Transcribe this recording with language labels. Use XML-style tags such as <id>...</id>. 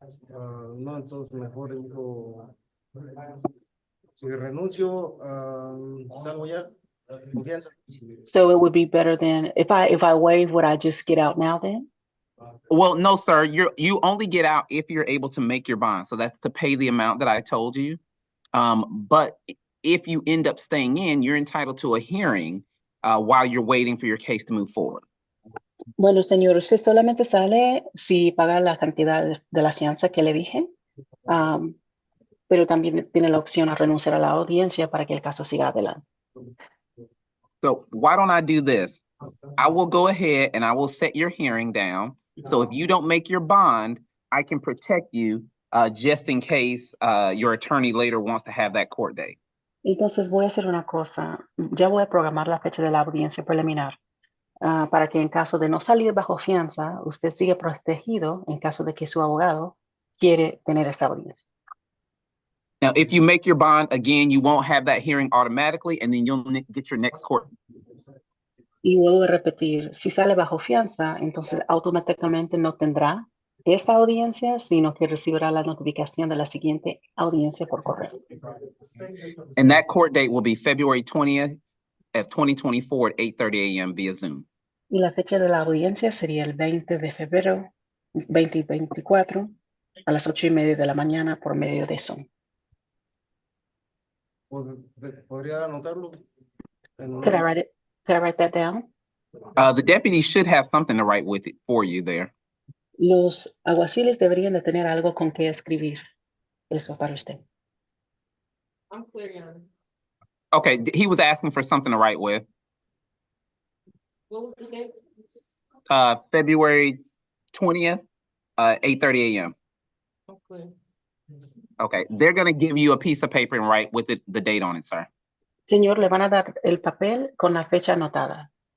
<es>No, entonces mejor digo, si renuncio, salgo ya, confianza.</es> <en>So it would be better than if I waive, would I just get out now then? Well, no, sir. You only get out if you're able to make your bond. So that's to pay the amount that I told you. But if you end up staying in, you're entitled to a hearing while you're waiting for your case to move forward.</en> <es>Bueno, señor, usted solamente sale si paga la cantidad de la fianza que le dije, pero también tiene la opción a renunciar a la audiencia para que el caso siga adelante.</es> <en>So why don't I do this? I will go ahead and I will set your hearing down. So if you don't make your bond, I can protect you just in case your attorney later wants to have that court date.</en> <es>Entonces voy a hacer una cosa, ya voy a programar la fecha de la audiencia preliminar para que en caso de no salir bajo fianza, usted siga protegido en caso de que su abogado quiere tener esa audiencia.</es> <en>Now, if you make your bond, again, you won't have that hearing automatically, and then you'll get your next court.</en> <es>Y vuelvo a repetir, si sale bajo fianza, entonces automáticamente no tendrá esa audiencia, sino que recibirá la notificación de la siguiente audiencia por correo.</es> <en>And that court date will be February 20th of 2024 at 8:30 a.m. via Zoom.</en> <es>Y la fecha de la audiencia sería el 20 de febrero 2024 a las 8:30 de la mañana por medio de Zoom. ¿Podría anotarlo?</es> <en>Could I write that down? The deputy should have something to write with it for you there.</en> <es>Los alguaciles deberían de tener algo con que escribir eso para usted.</es> <en>I'm clear, Your Honor. Okay, he was asking for something to write with. What was the date? February 20th, 8:30 a.m. I'm clear. Okay, they're gonna give you a piece of paper and write with it, the date on it, sir.</en> <es>Señor, le van a dar el papel con la fecha anotada.</es>